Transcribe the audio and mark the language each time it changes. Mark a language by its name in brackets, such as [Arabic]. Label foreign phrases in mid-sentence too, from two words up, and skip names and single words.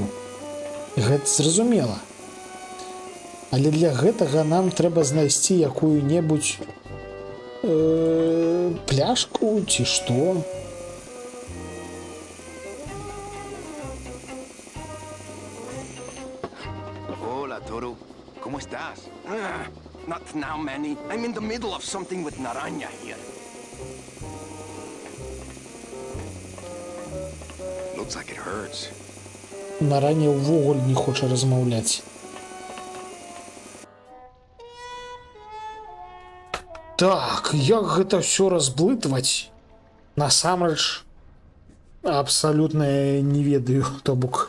[Belarusian] Гэта зразумела. Але для гэтага нам трэба знайсці якую-небудзь пляшку ці што. [Spanish] Hola, Toro. ¿Cómo estás? [English] Not now, Manny. I'm in the middle of something with Naranja here. Looks like it hurts. [Belarusian] Нарання ўвогуле не хоча размаўляць. Так, як гэта ўсё разблытваць? Насамрэч абсалютна не ведаю, то бок.